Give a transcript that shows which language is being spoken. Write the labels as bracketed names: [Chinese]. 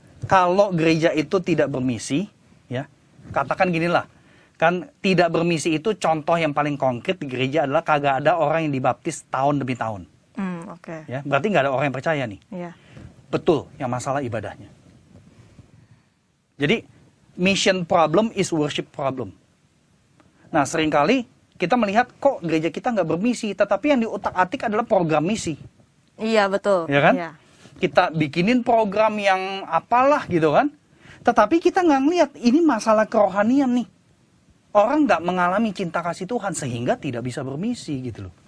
[Indonesian] Kalau gereja itu tidak bermisi, ya katakan ginilah. Kan tidak bermisi itu contoh yang paling konkret di gereja adalah kagak ada orang yang dibaptis tahun demi tahun. Ya, berarti nggak ada orang yang percaya nih. Yeah. Betul, yang masalah ibadahnya. [English] Jadi, mission problem is worship problem. [Indonesian] Nah, seringkali kita melihat kok gereja kita nggak bermisi, tetapi yang diutak-atik adalah program misi. Iya, betul. Ya kan? Yeah. Kita bikinin program yang apalah gitu kan. Tetapi kita nggak ngeliat, ini masalah kerohanian nih. Orang nggak mengalami cinta kasih Tuhan sehingga tidak bisa bermisi gitu loh.